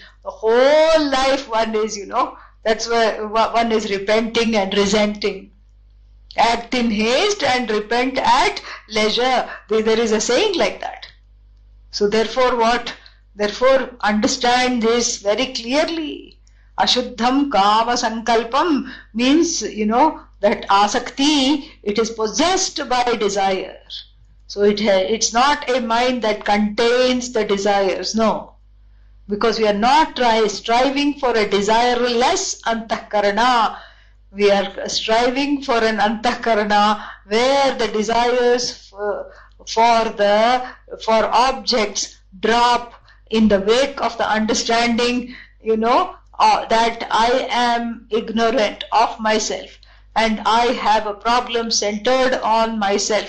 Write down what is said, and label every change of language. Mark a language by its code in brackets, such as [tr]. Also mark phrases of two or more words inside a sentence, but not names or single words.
[en] The whole life one is, that's where one is repenting and resenting. Act in haste and repent at leisure. There is a saying like that. So therefore what? Therefore understand this very clearly. [sa] Ashuddham kama sankalpam [en] means, that asakti, it is possessed by desire. So it's not a mind that contains the desires, no. Because we are not striving for a desireless antahkarana. We are striving for an antahkarana where the desires for objects drop in the wake of the understanding, that I am ignorant of myself and I have a problem centered on myself.